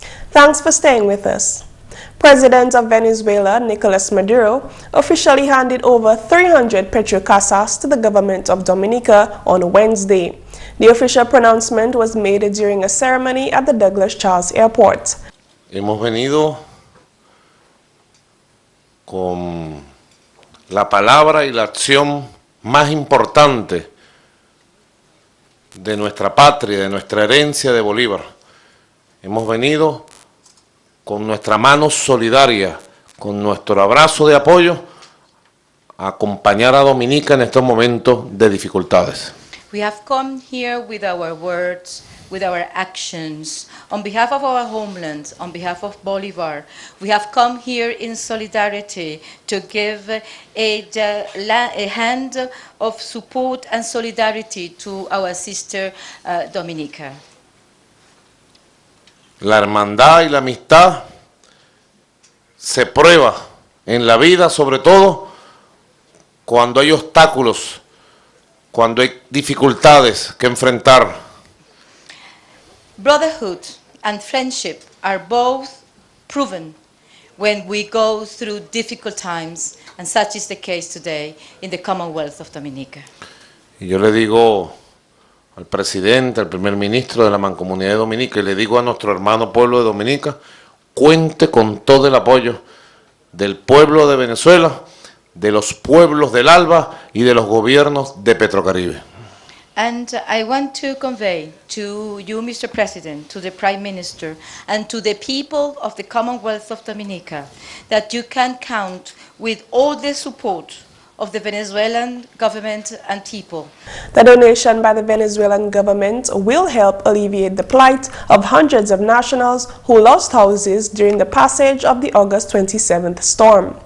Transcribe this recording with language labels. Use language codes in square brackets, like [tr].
[en] Thanks for staying with us. President of Venezuela, Nicolas Maduro, officially handed over 300 petrocasas to the government of Dominica on Wednesday. The official pronouncement was made during a ceremony at the Douglas Charles Airport. [es] Hemos venido con la palabra y la acción más importante de nuestra patria, de nuestra herencia de Bolívar. Hemos venido con nuestra mano solidaria, con nuestro abrazo de apoyo, a acompañar a Dominica en estos momentos de dificultades. [en] We have come here with our words, with our actions, on behalf of our homeland, on behalf of Bolivar. We have come here in solidarity to give a hand of support and solidarity to our sister Dominica. [es] La hermandad y la amistad se prueba en la vida, sobre todo cuando hay obstáculos, cuando hay dificultades que enfrentar. [en] Brotherhood and friendship are both proven when we go through difficult times, and such is the case today in the Commonwealth of Dominica. [es] Y yo le digo al presidente, al primer ministro de la Mancomunidad de Dominica, y le digo a nuestro hermano pueblo de Dominica, cuente con todo el apoyo del pueblo de Venezuela, de los pueblos del ALBA y de los gobiernos de Petrocaribe. [en] And I want to convey to you, Mr. President, to the Prime Minister, and to the people of the Commonwealth of Dominica, that you can count with all the support of the Venezuelan government and people. The donation by the Venezuelan government will help alleviate the plight of hundreds of nationals who lost houses during the passage of the August 27th storm.